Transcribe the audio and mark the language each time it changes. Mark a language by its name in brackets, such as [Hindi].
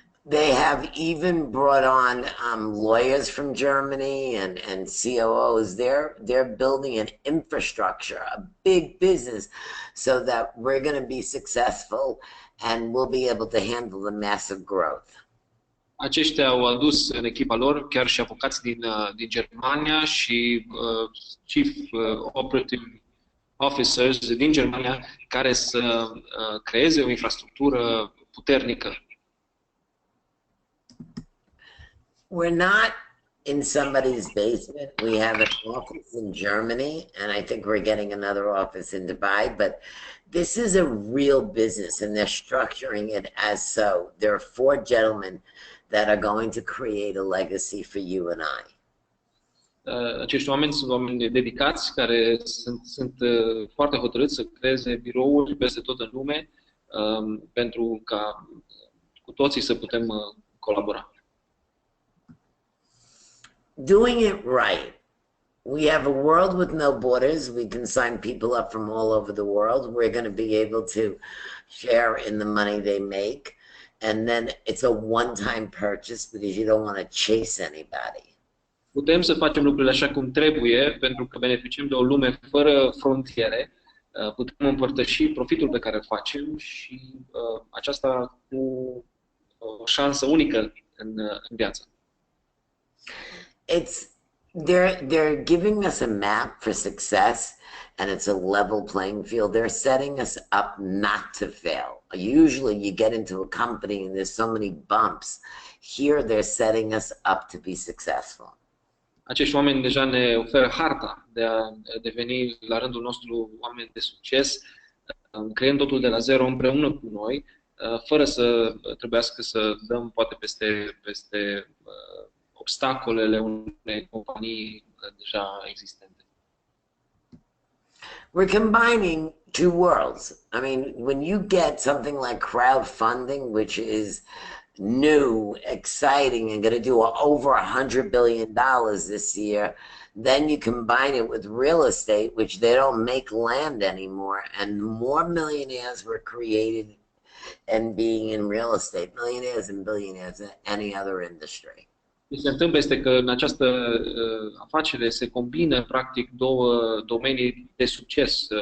[English] They have even brought on lawyers from Germany and COOs. They're building an infrastructure, a big business, so that we're going to be successful and we'll be able to handle the massive growth. [Romanian] Aceștia au adus în echipa lor chiar și avocați din Germania și [English] chief operative officers [Romanian] din Germania care să creeze o infrastructură puternică. [English] We're not in somebody's basement. We have an office in Germany, and I think we're getting another office in Dubai, but this is a real business, and they're structuring it as so. There are 4 gentlemen that are going to create a legacy for you and I. [Romanian] Acești oameni sunt oameni dedicați care sunt foarte hotărâți să creeze birouri peste tot în lume pentru ca cu toții să putem colabora. [English] Doing it right. We have a world with no borders. We can sign people up from all over the world. We're going to be able to share in the money they make. And then it's a one-time purchase because you don't want to chase anybody. [Romanian] Putem să facem lucrurile așa cum trebuie pentru că beneficiem de o lume fără frontiere. Putem împărtăși profitul pe care îl facem și aceasta cu o șansă unică în viață. [English] They're giving us a map for success, and it's a level playing field. They're setting us up not to fail. Usually you get into a company and there's so many bumps. Here they're setting us up to be successful. [Romanian] Acești oameni deja ne oferă harta de a deveni la rândul nostru oameni de succes, creând totul de la zero împreună cu noi, fără să trebuiască să dăm poate peste obstacolele unei companii deja existente. [English] We're combining 2 worlds. I mean, when you get something like crowdfunding, which is new, exciting, and going to do over $100 billion this year, then you combine it with real estate, which they don't make land anymore, and more millionaires were created and being in real estate, millionaires and billionaires in any other industry. [Romanian] Ce se întâmplă este că în această afacere se combină practic 2 domenii de succes.